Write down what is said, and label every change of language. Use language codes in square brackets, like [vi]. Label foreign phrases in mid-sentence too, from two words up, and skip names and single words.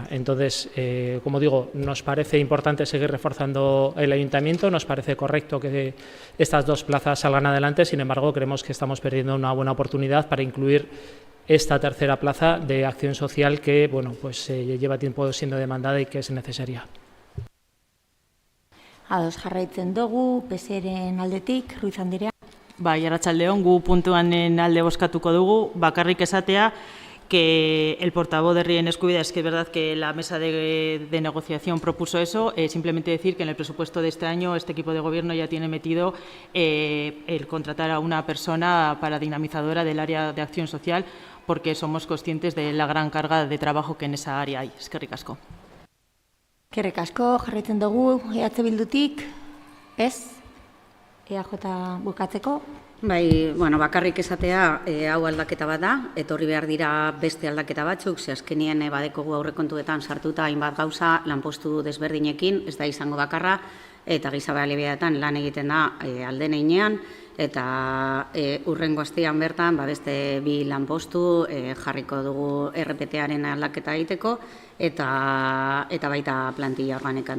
[es] Entonces, como digo, nos parece importante seguir reforzando el ayuntamiento, nos parece correcto que estas 2 plazas salgan adelante, sin embargo, creemos que estamos perdiendo una buena oportunidad para incluir esta tercera plaza de acción social que, lleva tiempo siendo demandada y que es necesaria. [eu] Ados jarraitzen dugu, PSeren aldetik, Ruiz Andrea. Bai, arratsaldeon, gu puntuanen alde bozkatuko dugu, bakarrik esatea [es] que el portavoz de [eu] Herriaren Eskubidea, [es] es que es verdad que la mesa de negociación propuso eso, simplemente decir que en el presupuesto de este año este equipo de gobierno ya tiene metido el contratar a una persona para dinamizadora del área de acción social, porque somos conscientes de la gran carga de trabajo que en esa área hay. [eu] Eskerrik asko. Eskerrik asko, jarraitzen dugu, EH Bildutik, ez? EAJ bukatzeko? Bai, bakarrik esatea hau aldaketa bat da, etorri behar dira beste aldaketa batzuk, ze azkenien badekogu aurrekontuetan sartuta hainbat gauza lanpostu desberdinekin, ez da izango bakarra, eta giza baliabideetan lan egiten da alden heinean, eta hurrengo astean bertan beste 2 lanpostu jarriko dugu RPTA-aren aldaketa egiteko, eta baita plantilla organikan.